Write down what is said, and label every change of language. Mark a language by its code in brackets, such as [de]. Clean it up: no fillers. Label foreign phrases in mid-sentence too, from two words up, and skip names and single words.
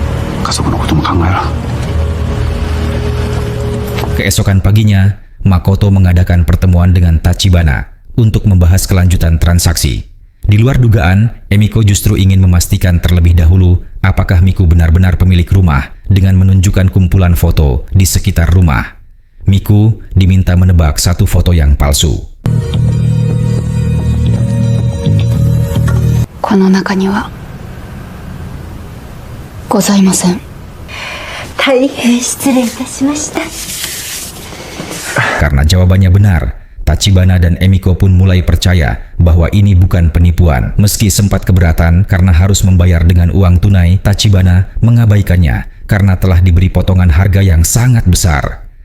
[id] Keesokan paginya, Makoto mengadakan pertemuan dengan Tachibana untuk membahas kelanjutan transaksi. Di luar dugaan, Emiko justru ingin memastikan terlebih dahulu apakah Miku benar-benar pemilik rumah dengan menunjukkan kumpulan foto di sekitar rumah. Miku diminta menebak satu foto yang palsu. [ja] この中にはございません。大変失礼いたしました。 [id] Karena jawabannya benar, Tachibana dan Emiko pun mulai percaya bahwa ini bukan penipuan. Meski sempat keberatan karena harus membayar dengan uang tunai, Tachibana mengabaikannya karena telah diberi potongan harga yang sangat besar.